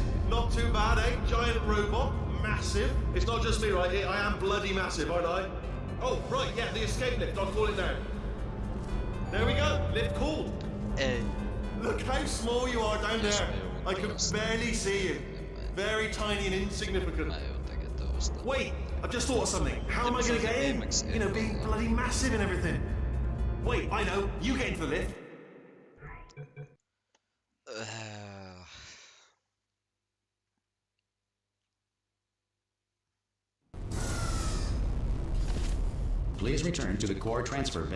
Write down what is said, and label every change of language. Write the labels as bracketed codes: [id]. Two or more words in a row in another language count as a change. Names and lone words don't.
[en] Not too bad, eh? Giant robot, massive. It's not just me, right? I am bloody massive, aren't I? Oh, right, yeah, the escape lift. I'll call it now. There we go. Lift called. Ei. Look how small you are down there. I can barely see you. Very tiny and insignificant. [fi] Mä joudun tekemään tosta. [en] Wait, I've just thought of something. How am I going to get in? You know, being bloody massive and everything. Wait, I know. You get into the lift. Please return to the core transfer bay.